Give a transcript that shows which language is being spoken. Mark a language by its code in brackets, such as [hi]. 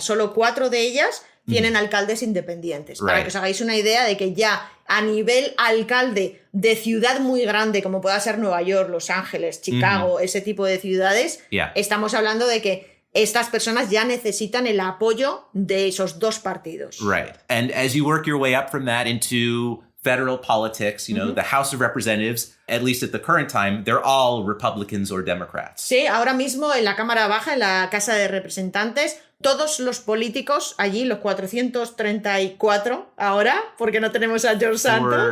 [es] Solo 4 de ellas tienen alcaldes independientes. Para que os hagáis una idea de que ya a nivel alcalde de ciudad muy grande, como pueda ser Nueva York, Los Ángeles, Chicago, ese tipo de ciudades, estamos hablando de que estas personas ya necesitan el apoyo de esos dos partidos. [en] Right. And as you work your way up from that into federal politics, you know, the House of Representatives, at least at the current time, they're all Republicans or Democrats. [es] Sí, ahora mismo en la Cámara Baja, en la Casa de Representantes, todos los políticos allí, los 434 ahora, porque no tenemos a George Santos.